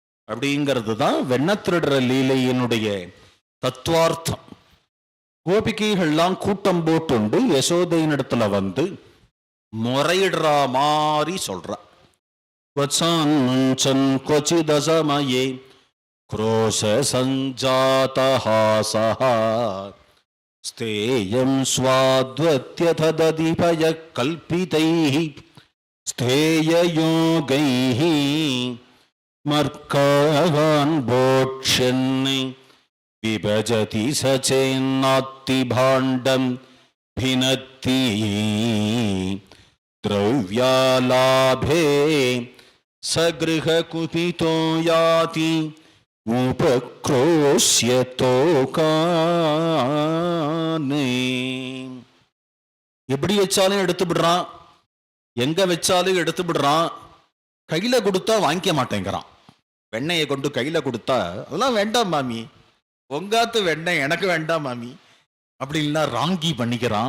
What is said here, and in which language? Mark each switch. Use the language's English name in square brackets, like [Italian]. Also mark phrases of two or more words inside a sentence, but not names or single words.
[Tamil] அப்படிங்கிறது தான் வெண்ணத்திருடுற லீலையினுடைய தத்துவார்த்தம். கோபிகைகள்லாம் கூட்டம் போட்டுண்டு யசோதையினிடத்துல வந்து முறையிடுற மாதிரி சொல்ற. [Sanskrit] கொச்சிதசமயே क्रोश सञ्जातहासः स्तेयं स्वाद्वत्यथ दधिपय कल्पितैः स्थेययोगैः मर्कावान् बोक्ष्यन् विभजति स चेन्नात्ति भाण्डं भिनत्ति द्रव्यालाभे सगृहकुपितो याति [Tamil] எப்படி வச்சாலும் எடுத்து விடுறான், எங்க வச்சாலும் எடுத்து விடுறான். கையில கொடுத்தா வாங்கிக்க மாட்டேங்கிறான். வெண்ணெயை கொண்டு கையில கொடுத்தா அதெல்லாம் வேண்டாம் மாமி, உங்காத்து வெண்ணெய் எனக்கு வேண்டாம் மாமி அப்படின்லாம் ராங்கி பண்ணிக்கிறான்.